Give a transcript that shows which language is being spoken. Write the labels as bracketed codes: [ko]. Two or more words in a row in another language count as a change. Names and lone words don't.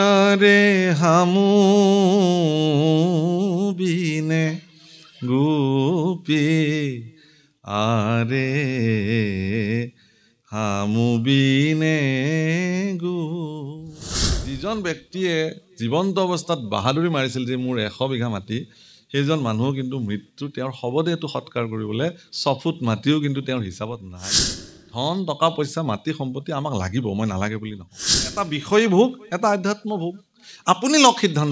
[as] আরে হামু বিনে গোপী আরে হামু বিনে গো। যিজন ব্যক্তিয়ে জীৱন্ত অৱস্থাত বাহাদুৰি মাৰিছিল যে মোৰ 100 বিঘা মাটি, সেইজন মানুহ কিন্তু মৃত্যু তেওঁৰ শৱদেহটো সৎকাৰ কৰিবলৈ 6 ফুট মাটিও কিন্তু তেওঁৰ হিচাপত নাই। ধন টকা পইচা মাটি সম্পত্তি আমাক লাগিব, মই নালাগে বুলি নকওঁ। এটা বিষয়ী ভোগ, এটা আধ্যাত্ম ভোগ। আপুনি লওক সিদ্ধান্ত।